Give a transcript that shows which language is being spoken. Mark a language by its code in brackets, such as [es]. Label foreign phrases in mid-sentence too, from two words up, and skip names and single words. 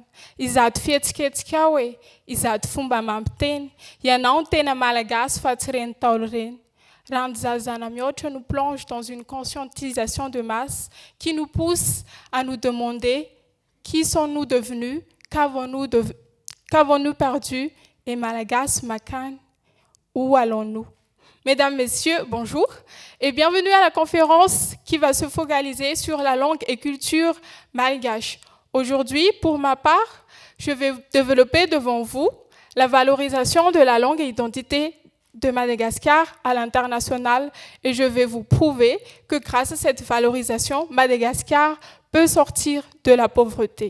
[mg] Izato fihetsiketsika ao izato fomba mampiteny, ianao ny tena malagasy fa tsy reny Ntaolo reny. Ranondzazana mihoatra [fr] nous plonge dans une conscientisation de masse qui nous pousse à nous demander qui sommes-nous devenus, qu'avons-nous perdu, et [mg] malagasy makany, [fr] où allons-nous? Mesdames, Messieurs, bonjour et bienvenue à la conférence qui va se focaliser sur la langue et culture malgache. Aujourd'hui, pour ma part, je vais développer devant vous la valorisation de la langue et identité de Madagascar à l'international et je vais vous prouver que grâce à cette valorisation, Madagascar peut sortir de la pauvreté.